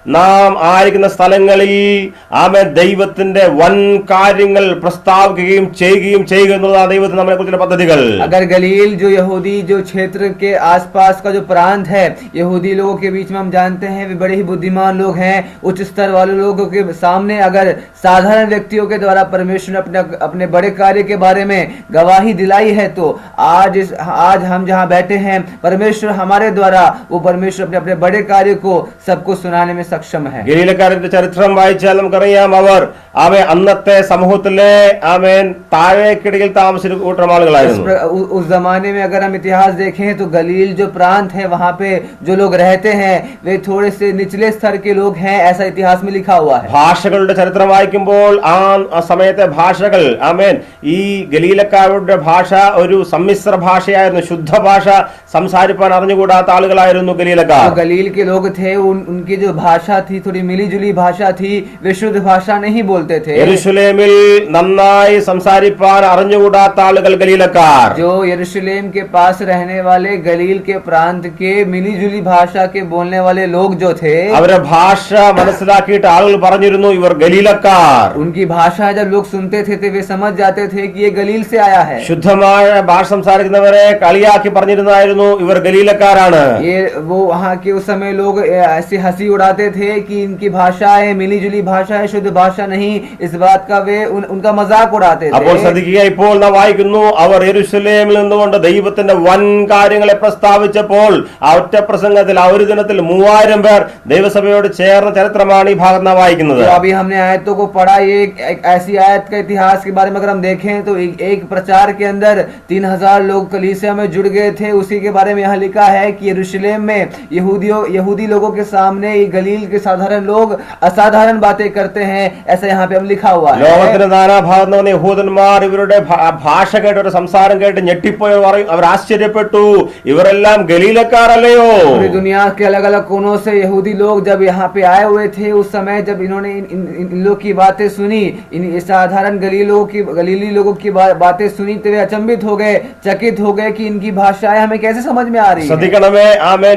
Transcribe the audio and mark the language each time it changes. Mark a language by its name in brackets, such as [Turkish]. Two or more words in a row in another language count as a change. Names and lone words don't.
[Malayalam] നാം ആയിരിക്കുന്ന സ്ഥലങ്ങളിൽ ആമേൻ ദൈവത്തിന്റെ വൻ കാര്യങ്ങൾ പ്രസ്താവിക്കുകയും ചെയ്യുക എന്നുള്ളതാണ് ദൈവത്തിന് നമ്മളെ കുറിച്ചുള്ള പദ്ധതികൾ. [Hindi] अगर गलील जो यहूदी जो क्षेत्र के आसपास का जो प्रांत है, यहूदी लोगों के बीच में हम जानते हैं वे बड़े ही बुद्धिमान लोग हैं, उच्च स्तर वाले लोगों के सामने अगर साधारण व्यक्तियों के द्वारा परमेश्वर ने अपने बड़े कार्य के बारे में गवाही दिलाई है, तो आज हम जहाँ बैठे हैं परमेश्वर हमारे द्वारा वो परमेश्वर अपने अपने बड़े कार्य को सबको सुनाने में सक्षम है. [Malayalam] ഗലീലക്കാരുടെ ചരിത്രം വായിച്ചാൽ നമുക്കറിയാം, അവർ അന്നത്തെ സമൂഹത്തിലെ ആമേൻ താഴേക്കിടയിൽ താമസിച്ച കൂട്ടം ആളുകളായിരുന്നു. [Hindi] उस जमाने में अगर हम इतिहास देखें तो गलील जो प्रांत है वहाँ पे जो लोग रहते हैं वे थोड़े से निचले स्तर के लोग हैं, ऐसा इतिहास में लिखा हुआ है. [Malayalam] ഭാഷകളുടെ ചരിത്രം വായിക്കുമ്പോൾ ആ സമയത്തെ ഭാഷകൾ ആമേൻ ഈ ഗലീലക്കാരുടെ ഭാഷ ഒരു സമ്മിശ്ര ഭാഷയായിരുന്നു. ശുദ്ധ ഭാഷ സംസാരിക്കാൻ അറിഞ്ഞുകൂടാത്ത ആളുകളായിരുന്നു ഗലീലക്കാർ. [Hindi] जो गलील के लोग थे उनकी जो भाषा थी थोड़ी मिली जुली भाषा थी, वे शुद्ध भाषा नहीं बोलते थे. [Malayalam] യെരുശലേമിൽ നന്നായി സംസാരിക്കാൻ അറിഞ്ഞുകൂടാത്ത ആളുകൾ ഗലീലക്കാർ. [Hindi] जो यरूशलेम के पास रहने वाले गलील के प्रांत के मिली जुली भाषा के बोलने वाले लोग जो थे, [Malayalam] അവരുടെ ഭാഷ മനസ്സിലാക്കിയിട്ട് ആളുകൾ പറഞ്ഞിരുന്നു ഇവർ ഗലീലക്കാർ. [Hindi] उनकी भाषा जब लोग सुनते थे तो वे समझ जाते थे कि ये गलील से आया है. [Malayalam] ശുദ്ധമായ ഭാഷ സംസാരിക്കുന്നവരെ കളിയാക്കി പറഞ്ഞിരുന്നായിരുന്നു ഇവർ ഗലീലക്കാരാണ്. [Hindi] ये वो वहाँ के उस समय लोग ऐसी हंसी उड़ाते थे कि इनकी भाषा है मिली जुली भाषा है, शुद्ध भाषा नहीं. इस बात का वे उनका मजाक उड़ाते थे. [Malayalam] അപ്പോൾ ശ്രദ്ധിക്കുക, ഇപ്പോൾ നാം വായിക്കുന്നു അവർ യെരുശലേമിൽ നിന്നുകൊണ്ട് ദൈവത്തിന്റെ വൻ കാര്യങ്ങളെ പ്രസ്താവിച്ചപ്പോൾ ആ ഒറ്റ പ്രസംഗത്തിൽ ആ ഒരു ദിനത്തിൽ 3000 പേർ ദൈവസഭയോട് ചേർന്ന ചരിത്രമാണ് ഈ ഭാഗത്ത് നാം വായിക്കുന്നത്. [Hindi] अभी हमने आयतों को पढ़ा, ये एक ऐसी आयत का इतिहास के बारे में अगर हम देखें तो एक प्रचार के अंदर 3000 लोग कलीसिया में जुड़ गए थे. उसी के बारे में यहाँ लिखा है कि यरूशलेम में यहूदी लोगों के सामने गलील के साधारण लोग असाधारण बातें करते हैं, ऐसा यहाँ पे हम लिखा हुआ है. [Malayalam] ലോകത്തിന്റെ നാനാഭാഗത്ത് നിന്ന് യഹൂദന്മാർ ഇവരുടെ ഭാഷ കേട്ട് ഒരു സംസാരം കേട്ട് ഞെട്ടിപ്പോയി അവർ ആശ്ചര്യപ്പെട്ടു, ഇവരെല്ലാം ഗലീലക്കാരല്ലയോ? [Hindi] पूरी दुनिया के अलग अलग कोनों से यहूदी लोग जब यहाँ पे आए हुए थे, उस समय जब इन्होंने इन लोग की बातें सुनी, इन साधारण गलीली लोगों की बातें सुनी, तो वे अचंभित हो गए, चकित हो गए कि इनकी भाषाएं हमें कैसे समझ में आ रही है. [Malayalam] ശ്രദ്ധിക്കണമേ, ആമേൻ.